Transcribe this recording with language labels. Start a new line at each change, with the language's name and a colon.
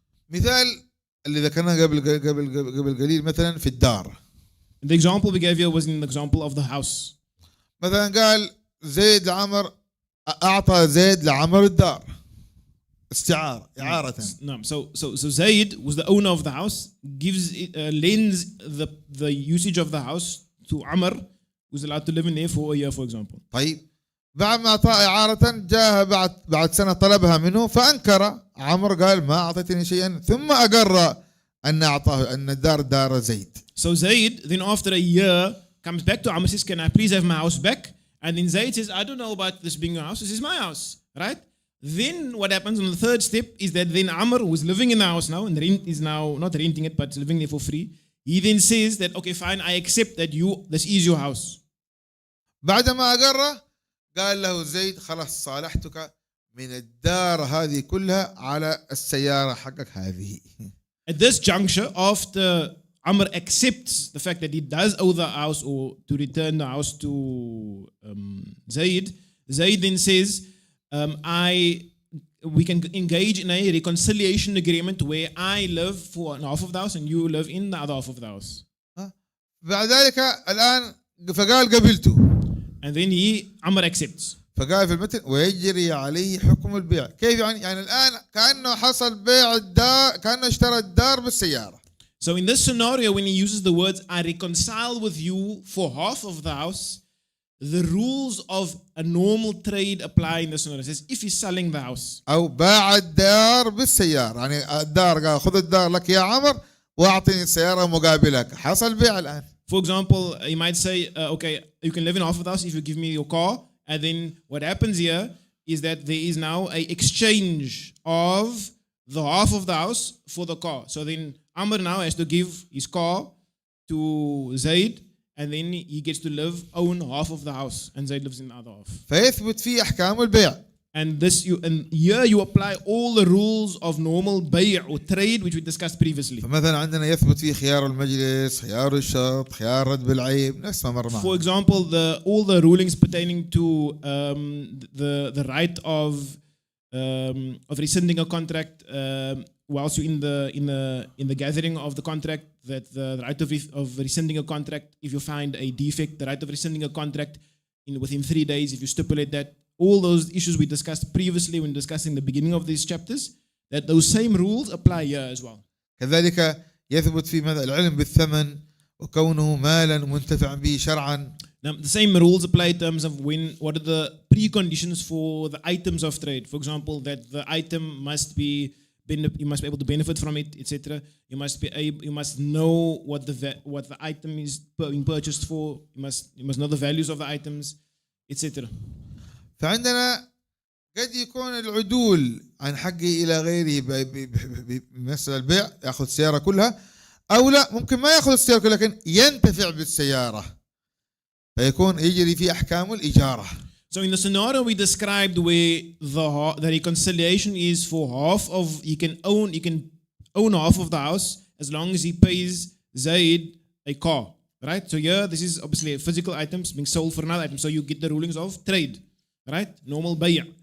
Arabic: مثال اللي ذكرناه قبل قليل مثلا في الدار.
English: The example we gave here was in the example of the house.
Arabic: مثلا قال زيد لعمر أعطى زيد لعمر الدار استعارة إعارة.
English: No, so Zaid was the owner of the house, lends the usage of the house to Amr, who's allowed to live in there for a year, for example.
Arabic: طيب بعد ما أعطاه إعارة جاء بعد سنة طلبها منه فأنكر عمر قال ما أعطيتني شيئا ثم أقر أن أعطاه أن الدار دار زيد.
English: So Zaid then after a year comes back to Amr, says, can I please have my house back? And then Zaid says, I don't know about this being your house. This is my house, right? Then what happens on the third step is that then Amr, who is living in the house now and is now not renting it but living there for free, he then says that, okay, fine, I accept that this is your house.
Arabic: بعدما أقره قال له زيد خلاص صالحتك من الدار هذه كلها على السيارة حقك هذه.
English: At this juncture, after Amr accepts the fact that he does owe the house or to return the house to Zayd then says, we can engage in a reconciliation agreement where I live for half of the house and you live in the other half of the house.
Arabic: بعد ذلك الآن فقال قبلته.
English: And then Amr accepts.
Arabic: فقال في المتن ويجري عليه حكم البيع. كيف يعني الآن كأنه حصل بيع الدار، كأنه اشترى الدار بالسيارة.
English: So in this scenario, when he uses the words, I reconcile with you for half of the house, the rules of a normal trade apply in this scenario. It says, if he's selling the house.
Arabic: أو باع الدار بالسيارة، يعني الدار قال خذ الدار لك يا عمر وأعطني السيارة مقابلك. حصل بيع الآن.
English: For example, he might say, okay, you can live in half of the house if you give me your car. And then what happens here is that there is now an exchange of the half of the house for the car. So then Amr now has to give his car to Zayd, and then he gets to own half of the house, and Zayd lives in the other half.
Arabic: فيثبت فيه أحكام البيع.
English: And here you apply all the rules of normal bay' or trade which we discussed previously.
Arabic: فمثلا عندنا يثبت فيه خيار المجلس، خيار الشرط، خيار رد العيب، نفس ما مر معنا.
English: For example, all the rulings pertaining to the right of rescinding a contract whilst you're in the gathering of the contract, that the right of rescinding a contract if you find a defect, the right of rescinding a contract within 3 days if you stipulate that. All those issues we discussed previously when discussing the beginning of these chapters, that those same rules apply here as well.
Arabic: كذلك يثبت في العلم بالثمن وكونه مالا منتفع به شرعا.
English: Now, the same rules apply in terms of what are the preconditions for the items of trade. For example, that the item you must be able to benefit from it, etc. You must know what the item is being purchased for. You must know the values of the items, etc.
Arabic: فعندنا قد يكون العدول عن حقه إلى غيره بمثل البيع، يأخذ السيارة كلها، أو لا ممكن ما يأخذ السيارة كلها لكن ينتفع بالسيارة فيكون يجري في أحكام الإجارة.
English: So in the scenario we described where the reconciliation is for he can own half of the house as long as he pays Zayd a car, right? So here this is obviously physical items being sold for another item, so you get the rulings of trade. Right? Normal bay'.